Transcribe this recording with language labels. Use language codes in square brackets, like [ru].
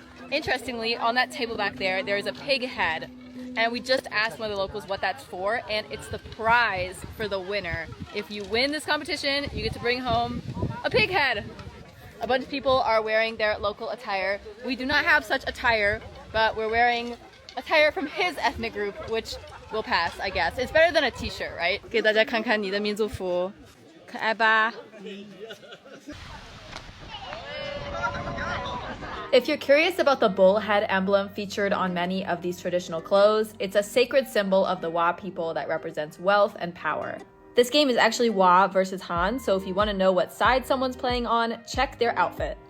[en] Interestingly, on that table back there, there is a pig head. And we just asked one of the locals what that's for, and it's the prize for the winner. If you win this competition, you get to bring home a pig head. A bunch of people are wearing their local attire. We do not have such attire, but we're wearing attire from his ethnic group, which will pass, I guess. It's better than a t-shirt, right? [zh] 给大家看看你的民族服，可爱吧？ [en] If you're curious about the bullhead emblem featured on many of these traditional clothes, it's a sacred symbol of the Wa people that represents wealth and power. This game is actually Wa versus Han, so if you want to know what side someone's playing on, check their outfit.